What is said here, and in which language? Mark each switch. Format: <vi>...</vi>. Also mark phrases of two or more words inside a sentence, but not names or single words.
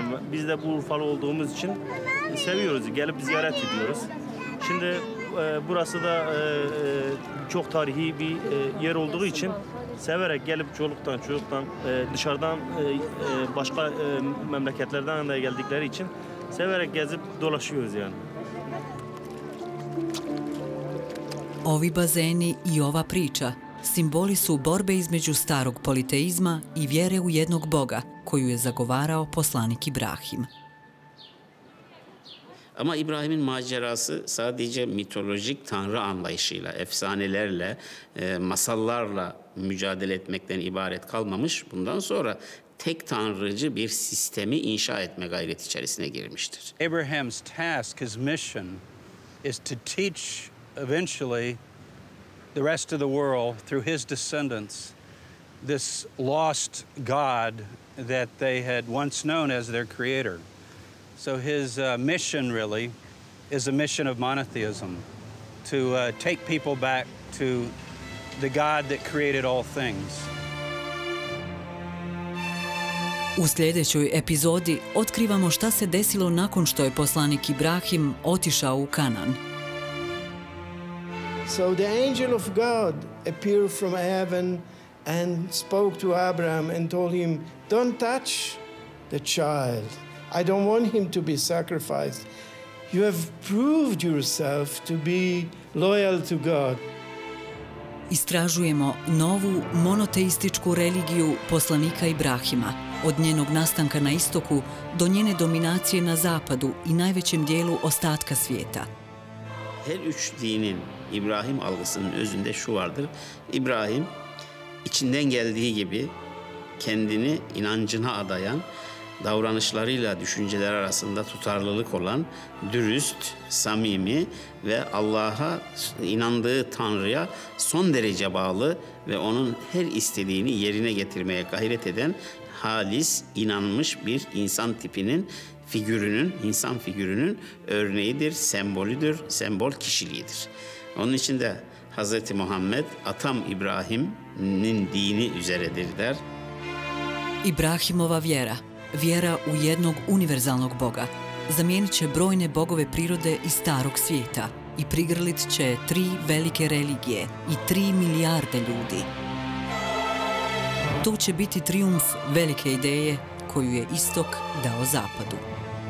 <tr>Biz de bu Urfalı olduğumuz için seviyoruz. Gelip ziyaret ediyoruz. Şimdi burası da çok tarihi bir yer olduğu için severek gelip çocuktan dışarıdan başka memleketlerden de geldikleri için severek gezip dolaşıyoruz yani.</tr> <bs>Ovi bazeni i ova priča simboli su borbe između starog politeizma i vjere u jednog Boga, koju je zagovarao poslanik Ibrahim.</bs> <tr>Ama İbrahim'in macerası sadece mitolojik tanrı anlayışıyla, efsanelerle, masallarla mücadele etmekten ibaret kalmamış. Bundan sonra tek tanrıcı bir sistemi inşa etme gayreti içerisine girmiştir.</tr> <en>Abraham's task, his mission, is to teach eventually the rest of the world through his descendants this lost God that they had once known as their creator. So his mission really is a mission of monotheism, to take people back to the God that created all things.</en> <bs>U sljedećoj epizodi otkrivamo šta se desilo nakon što je poslanik Ibrahim otišao u Kanan.</bs> <en>So the angel of God appeared from heaven and spoke to Abraham and told him, "Don't touch the child. I don't want him to be sacrificed. You have proved yourself to be loyal to God."</en> <bs>Istražujemo novu monoteističku religiju poslanika Ibrahima, od njenog nastanka na istoku do njene dominacije na zapadu i najvećem dijelu ostatka svijeta.</bs> <tr>Her üç dinin İbrahim algısının özünde şu vardır. İbrahim içinden geldiği gibi kendini inancına adayan, davranışlarıyla düşünceler arasında tutarlılık olan, dürüst, samimi ve Allah'a inandığı Tanrı'ya son derece bağlı ve onun her istediğini yerine getirmeye gayret eden halis, inanmış bir insan tipinin insan figürünün örneğidir, sembolüdür, sembol kişiliğidir. Onun için de Hz. Muhammed, atam İbrahim'nin dini üzeredir der.</tr> <bs>Ibrahimova vjera, vjera u jednog univerzalnog Boga, zamijenit će brojne bogove prirode iz starog svijeta i prigrlit će 3 velike religije i 3 milijarde ljudi. To će biti trijumf velike ideje koju je istok dao zapadu.</bs>